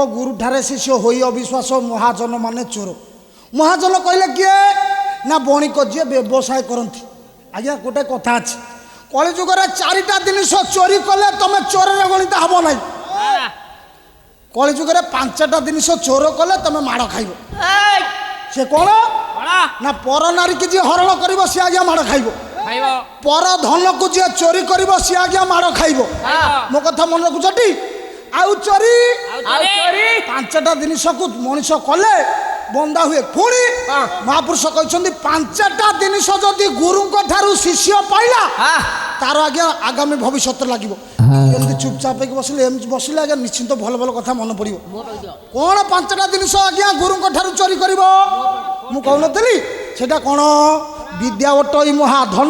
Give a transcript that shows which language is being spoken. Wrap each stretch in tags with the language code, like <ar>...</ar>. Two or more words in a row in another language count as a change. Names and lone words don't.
<or>ଗୁରୁ ଠାରେ ଶିଷ୍ୟ ହୋଇ ଅବିଶ୍ୱାସ ମହାଜନ ମାନେ ଚୋର ମହାଜନ କହିଲେ କିଏ ନା ବଣିକ ଯିଏ ବ୍ୟବସାୟ କରନ୍ତି ଆଜ୍ଞା ଗୋଟେ କଥା ଅଛି କଳିଯୁଗରେ 4ଟା ଜିନିଷ ଚୋରି କଲେ ତମେ ଚୋରରେ ଗଣିତ ହବ ନାହିଁ କଳିଯୁଗରେ 5ଟା ଜିନିଷ ଚୋର କଲେ ତମେ ମାଡ଼ ଖାଇବ ସେ କ'ଣ ନା ପର ନାରୀକି ଯିଏ ହରଣ କରିବ ସେ ଆଜ୍ଞା ମାଡ଼ ଖାଇବ ଖାଇବ ପର ଧନକୁ ଯେ ଚୋରି କରିବ ସି ଆଜ୍ଞା ମାଡ଼ ଖାଇବ ମୋ କଥା ମନେ ରାଖୁଛଟି ଆଉ ଚୋରି ଆଉ ଚୋରି ପାଞ୍ଚଟା ଜିନିଷକୁ ମଣିଷ କଲେ ବନ୍ଦା ହୁଏ ପୁଣି ମହାପୁରୁଷ କହିଛନ୍ତି ପାଞ୍ଚଟା ଜିନିଷ ଯଦି ଗୁରୁଙ୍କ ଠାରୁ ଶିଷ୍ୟ ପାଇଲା ତାର ଆଜ୍ଞା ଆଗାମୀ ଭବିଷ୍ୟତ ଲାଗିବ ଏମିତି ଚୁପଚାପ ହେଇକି ବସିଲେ ଏମିତି ବସିଲେ ଆଜ୍ଞା ନିଶ୍ଚିନ୍ତ ଭଲ ଭଲ କଥା ମନେ ପଡ଼ିବ କ'ଣ ପାଞ୍ଚଟା ଜିନିଷ ଆଜ୍ଞା ଗୁରୁଙ୍କ ଠାରୁ ଚୋରି କରିବ ମୁଁ କହୁନଥିଲି ସେଟା କ'ଣ ବିଦ୍ୟା ଅଟଇ ମହାଧନ</or>